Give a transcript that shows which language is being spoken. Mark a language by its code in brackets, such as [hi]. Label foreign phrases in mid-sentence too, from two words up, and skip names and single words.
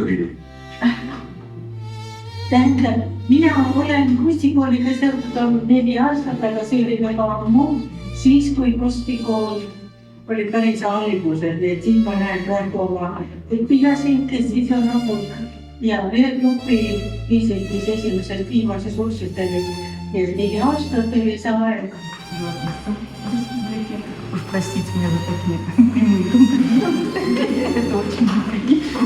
[et] Tähendab, mina olen kunstikooliga seotud olnud 4 aastat, aga see oli väga ammu, siis kui kunstikool oli päris alguses, et siin ma näen praegu oma õpilasid, kes siis on olnud ja ühe grupi isegi esimesest viimases kursustel ja 4 aastat oli see aeg. [ru] Уж простите меня за такие прямые комплименты. Это очень неприятно.